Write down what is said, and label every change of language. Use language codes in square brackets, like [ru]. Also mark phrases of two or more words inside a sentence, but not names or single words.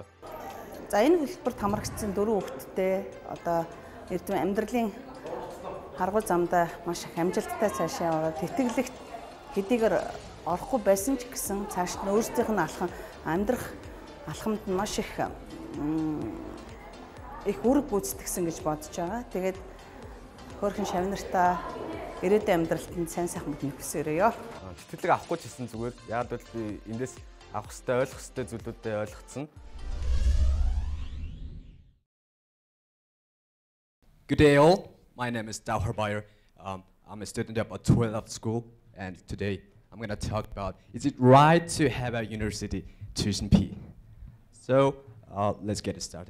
[mn] За энэ хэлбэрт хамрагдсан 4 хүүхэдтэй одоо эрдэм амьдралын харгуй замдаа маш их амжилттай цаашаа ороод тэтгэлэгт хэдийгээр орохгүй байсан ч гэсэн цааш нь өөрсдийнх нь амьдрах алхамд нь маш их үүрэг гүйцэтгэсэн гэж бодож байгаа. Тэгээд хөөрхөн шавнартаа ирээдүйн амьдралтанд сайн сайхан мэднэ хүсээрээ. Тэтгэлэг авахгүй ч гэсэн зүгээр. Яг л би эндээс авах хэрэгтэй, ойлгох хэрэгтэй зүйлүүдээ ойлгоцсон. [en] Good day all. My name is Dawhar Bayer. I'm a student at 12th school, and today I'm going to talk about is it right to have a university tuition fee? So let's get it started.